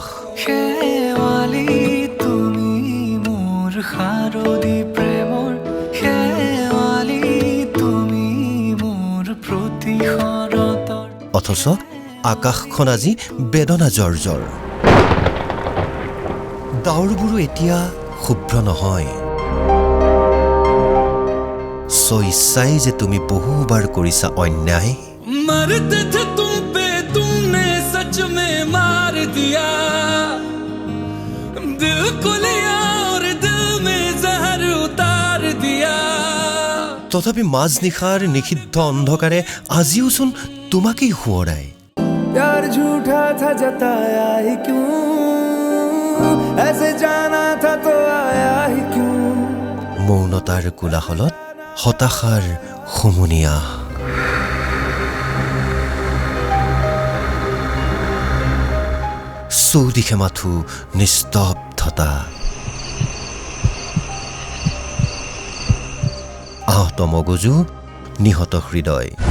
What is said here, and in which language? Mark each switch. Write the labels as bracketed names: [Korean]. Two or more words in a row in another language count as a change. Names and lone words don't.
[Assamese] শেৱালি তুমি মোৰ শাৰদী প্ৰেমৰ, শেৱালি তুমি মোৰ প্ৰতি শৰতৰ। অথচ আকাশখন আজি বেদনা জৰ্জৰ। ডাৱৰবোৰো এতিয়া শুভ্ৰ নহয়। ইচ্ছাই যে তুমি বহুবাৰ কৰিছা অন্যায়। [Hindi] मरते थे तुम पे, तुमने सच में मार दिया, दिल को लिया और दिल में जहर उतार दिया। [Assamese] তথাপি মাজনিশাৰ নিষিদ্ধ অন্ধকাৰে আজিওচোন তোমাকেই সোঁৱৰাই। [Hindi] प्यार झूठा था जताया ही क्यों, ऐसे जाना था तो आया ही क्यों। [Assamese] মৌনতাৰ কোলাহলত হতাশাৰ হুমুনিয়া। চৌদিশে মাথো নিস্তব্ধতা। আহত মগজু, নিহত হৃদয়।